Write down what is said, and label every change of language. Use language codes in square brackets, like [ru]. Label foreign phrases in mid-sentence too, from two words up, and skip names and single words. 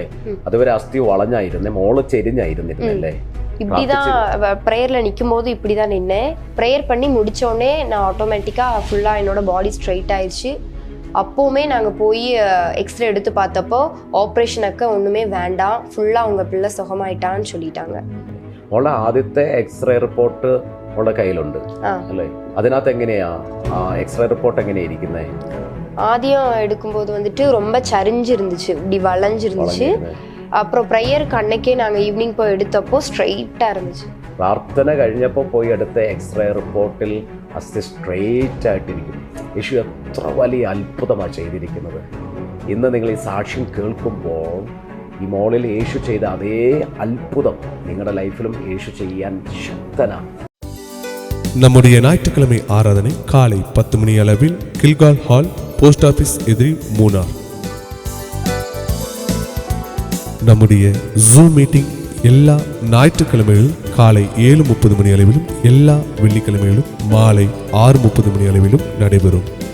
[ml] അതുവരെ അസ്ഥി വളഞ്ഞായിരുന്നേ, മോള് ചെരിഞ്ഞായിരുന്നിരുന്നല്ലേ? [ta] இப்படிதான் ப்ரேயர்ல நிற்கும் போது இப்படிதான் நின்னேன். ப்ரேயர் பண்ணி முடிச்சோடனே நான் ஆட்டோமேட்டிக்கா ஃபுல்லா என்னோட [en] body straight [ta] ஆயிடுச்சு. அப்போவுமே நாங்கள் போய் எக்ஸ்ரே எடுத்து பார்த்தப்போ [ml] ഓപ്പറേഷനൊക്കെ ഒന്നുമേ വേണ്ടാം, ഫുള്ളാ ഉங்க പിള്ള സുഖമായിട്ടാന്ന് [ta] சொல்லிட்டாங்க. [ml] മോളെ ആദ്യത്തെ [en] X-ray report [ml] മോളുടെ കയ്യിലുണ്ട് അല്ലേ? അതിനകത്ത് എങ്ങനെയാ [en] X-ray report [ml] എങ്ങനെയാ ഇരിക്കുന്നേ? [ta] ஆதியம் எடுக்கும்போது வந்துட்டு ரொம்ப சரிஞ்சிருந்துச்சு, இப்படி வளைஞ்சிருந்துச்சு. அப்புறம் ப்ரேயருக்கு அன்னைக்கே நாங்கள் ஈவினிங் போய் எடுத்தப்போ ஸ்ட்ரைட்டாக இருந்துச்சு. [ml] പ്രാർത്ഥന കഴിഞ്ഞപ്പോൾ പോയി എടുത്ത എക്സ്റേ റിപ്പോർട്ടിൽ അസ്ഥി സ്ട്രെയിറ്റ് ആയിട്ടിരിക്കും. യേശു എത്ര വലിയ അത്ഭുതമാണ് ചെയ്തിരിക്കുന്നത്. ഇന്ന് നിങ്ങൾ ഈ സാക്ഷ്യം കേൾക്കുമ്പോൾ ഈ മോളിൽ യേശു ചെയ്ത അതേ അത്ഭുതം നിങ്ങളുടെ ലൈഫിലും യേശു ചെയ്യാൻ ശക്തനാണ്. [ta] நம்முடைய ஞாயிற்றுக்கிழமை ஆராதனை காலை 10 மணி அளவில் கில்கால் ஹால், [en] post office [ta] எதிரி, மூனார். நம்முடைய ஜூம் மீட்டிங் எல்லா ஞாயிற்றுக்கிழமைகளிலும் காலை 7:30 மணி அளவிலும் எல்லா வெள்ளிக்கிழமைகளிலும் மாலை 6:30 மணி அளவிலும் நடைபெறும்.